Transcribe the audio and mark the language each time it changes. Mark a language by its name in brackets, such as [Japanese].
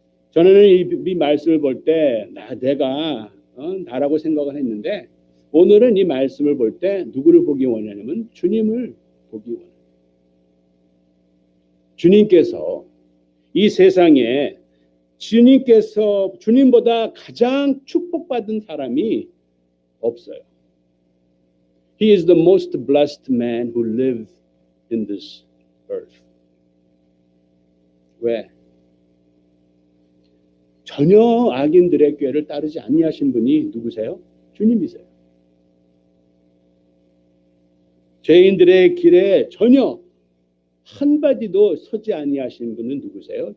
[Korean] 저는 이 말씀을 볼 때 내가 나라고 생각을 했는데 오늘은 이 말씀을 볼 때 누구를 보기 원하냐면 주님을 보기 원해요. 주님께서 이 세상에 주님보다 가장 축복받은 사람이 없어요. [English] He is the most blessed man who lived in this earth. [Korean] 왜? 전혀 악인들의 꾀를 따르지 아니하신 분이 누구세요? 주님이세요. 죄인들의 길에 전혀 한마디도 서지 아니하신 분은 누구세요?